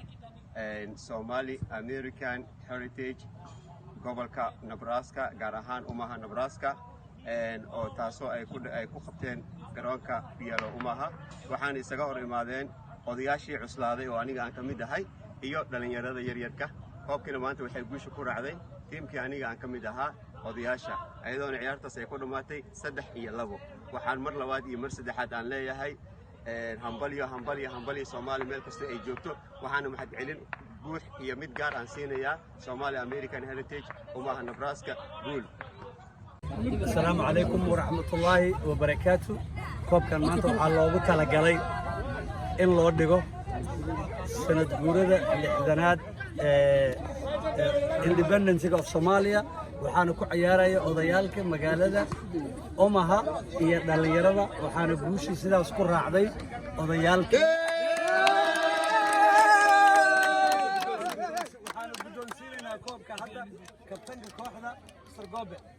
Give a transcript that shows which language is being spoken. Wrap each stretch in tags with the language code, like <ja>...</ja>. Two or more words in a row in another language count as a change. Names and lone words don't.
<so>Somali American Heritage gobolka Nebraska gaar ahaan Omaha Nebraska oo taasoo ay ku qabteen garoonka Bielo Omaha waxaan isaga hor imaadeen odayaashii cuslaaday oo aniga aan ka mid ahay iyo dhalinyarada yaryarka koobkina maanta waxay guusha ku raacday tiimkii aniga aan ka mid ahaa odayaasha ayadoona ciyaartaas ay ku dhamaatay 3-2 waxaan mar labaad iyo mar saddexaad aan leeyahay hambalyo Soomaali meel kasta ay joogto waxaana mahadcelin buux iyo mid gaar aan siinayaa Somali American Heritage Omaha Nebraska guul</so> <ar>السلام عليكم ورحمة الله وبركاته</ar> <so>koobkan maanta waxaa loogu talagalay in loo dhigo sanad guurada lixdanaad</so> <en>independence of Somalia</en> <so>waxaana ku ciyaaraya odayaalka magaalada Omaha iyo dhalinyarada waxaana guushii sidaas ku raacday odayaalka waxaana guddoonsiinayna koobka hadda kabtanka kooxda Sargobe</so>